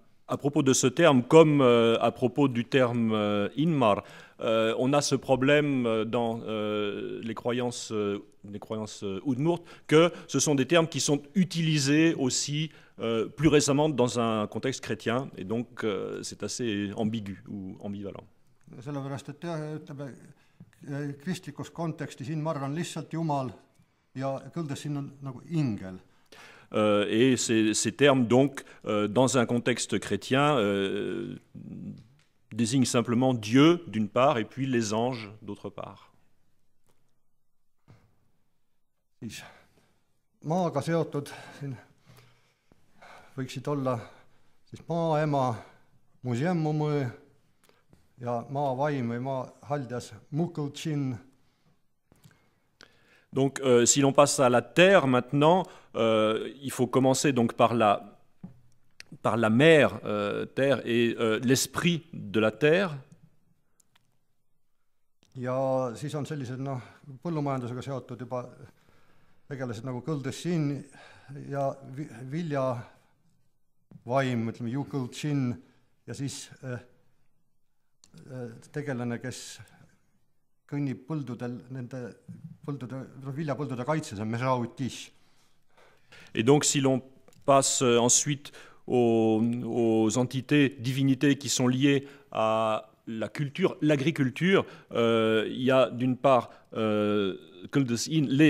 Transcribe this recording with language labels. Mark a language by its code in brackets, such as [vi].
[fr] À propos de ce terme, comme à propos du terme Inmar, on a ce problème dans les croyances Udmurt, que ce sont des termes qui sont utilisés aussi plus récemment dans un contexte chrétien, et donc c'est assez ambigu ou ambivalent. [et] Sellepärast, et jah, ütleme, kristlikus kontekstis Inmar on lihtsalt Jumal ja Kõldesin on nagu ingel. [fr] Et ces termes, donc, dans un contexte chrétien, désignent simplement Dieu, d'une part, et puis les anges, d'autre part. [et] Siis maaga seotud siin võiksid olla siis maaema Mužemmumõ ja maavaim või maahaljas Mukõltšin. [fr] Donc, si l'on passe à la terre maintenant, il faut commencer donc par la mère terre et l'esprit de la terre. [et] Ja siis on sellised põllumajandusega seotud juba tegelased nagu Kõldesin ja viljavaim, ütleme Jukõltšin, ja siis tegelane, kes kõnnib põldudel, nende viljapõldude kaitses, on Mešautiš. [fr] Et donc, si l'on passe ensuite aux entités, divinités qui sont liées à la culture, l'agriculture, il y a d'une part les Kõldesin,